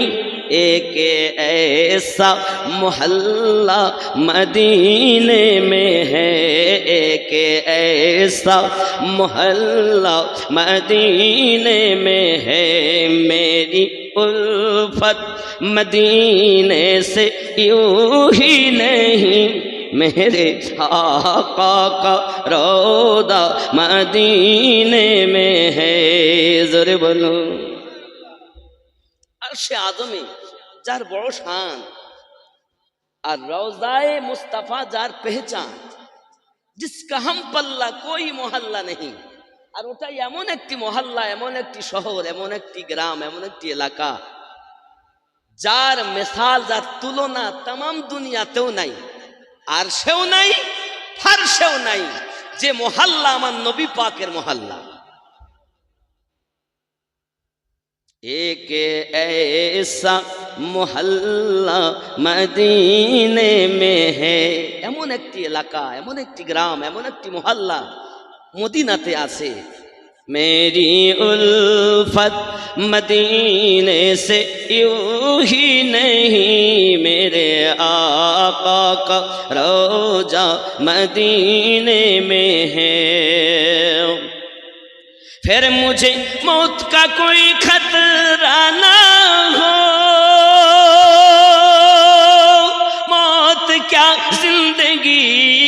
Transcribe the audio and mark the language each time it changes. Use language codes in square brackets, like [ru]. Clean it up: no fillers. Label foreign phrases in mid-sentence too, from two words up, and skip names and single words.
[ur] ایک ایسا محلہ مدینے میں ہے ایک ایسا محلہ مدینے میں ہے میری الفت مدینے سے یوں ہی نہیں میرے آقا کا روضہ مدینے میں ہے۔ ذرا بولو عرش [bn] আযমে যার বড় শান আর রওজায়ে মুস্তাফা যার পেহচান [ur] جس کا ہم پلہ کوئی محلہ نہیں. [bn] আর ওটাই এমন একটি মহল্লা এমন একটি শহর এমন একটি গ্রাম এমন একটি এলাকা যার মিসাল যার তুলনা तमाम দুনিয়াতেও নাই আর সেও নাই ফারশেও নাই যে মহল্লা আমার নবী পাকের মহল্লা। [ur] ایک ایسا محلہ مدینے میں ہے [bn] এমন একটি এলাকা এমন একটি গ্রাম এমন একটি মহল্লা মদিনাতে আছে। [ur] میری الفت مدینے سے یوں ہی نہیں میرے آقا کا روضہ مدینے میں ہے۔ پھر مجھے موت کا کوئی خطرہ نہ ہو موت کیا زندگی